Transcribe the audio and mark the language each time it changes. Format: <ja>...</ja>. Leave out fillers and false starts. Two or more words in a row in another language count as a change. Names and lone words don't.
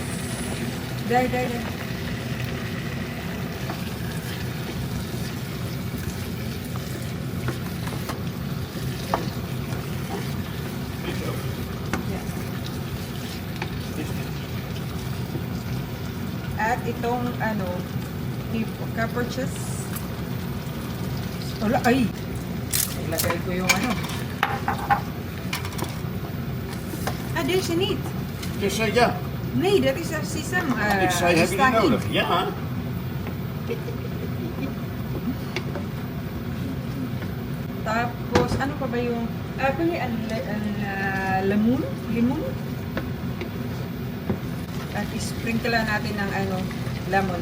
<tl>Dai. At itong ano, capers. Wala, ay! Ilagay ko yung ano.</tl> <en>There's a need.</en> <nl>Dus ja, Nee, dat is sesam. ik zei heb je die nodig? Ja.</nl> <tl>Tapos, ano pa ba yung... lemon? Lemon? At isprinkle natin ng ano, lemon.</tl>